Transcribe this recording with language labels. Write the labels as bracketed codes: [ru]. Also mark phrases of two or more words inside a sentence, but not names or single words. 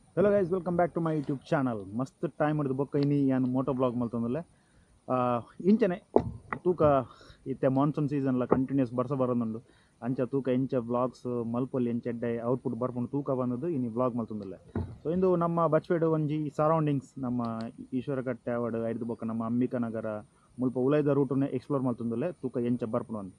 [en] Hello guys, welcome back to my YouTube channel. [tcy] ಮಸ್ತ್ ಟೈಮ್ ಹಿಡಿದು ಬೊಕ್ಕ ಇನಿ ಏನು ಮೋಟೋ ಬ್ಲಾಗ್ ಮಲ್ತಂದಲ್ಲ ಇಂಚನೆ ತೂಕ ಇತ್ತೆ [en] monsoon seasonla [tcy] ಕಂಟಿನ್ಯೂಸ್ ಬರ್ಸ ಬರೋದುಂಡು ಅಂಚ ತೂಕ ಎಂಚ ಬ್ಲಾಗ್ಸ್ ಮಲ್ಪೊಲ್ಲಿ ಎಂಚ ಎಡ್ಡೆ ಔಟ್ಪುಟ್ ಬರ್ಕೊಂಡು ತೂಕ ಬಂದದ್ದು ಇನಿ ಬ್ಲಾಗ್ ಮಲ್ತಂದಲ್ಲ. ಸೊ ಇಂದು ನಮ್ಮ ಬಚ್ಪೇಡು ಒಂಜಿ ಸರೌಂಡಿಂಗ್ಸ್ ನಮ್ಮ ಈಶ್ವರಕಟ್ಟೆ ಅವಡು ಐದು ಬೊಕ್ಕ ನಮ್ಮ ಅಂಬಿಕಾ ನಗರ ಮುಲ್ಪ ಉಲೈದ ರೂಟನ್ನೇ ಎಕ್ಸ್ಪ್ಲೋರ್ ಮಲ್ತಂದಲ್ಲ ತೂಕ ಎಂಚ ಬರ್ಪುಡು ಅಂತ.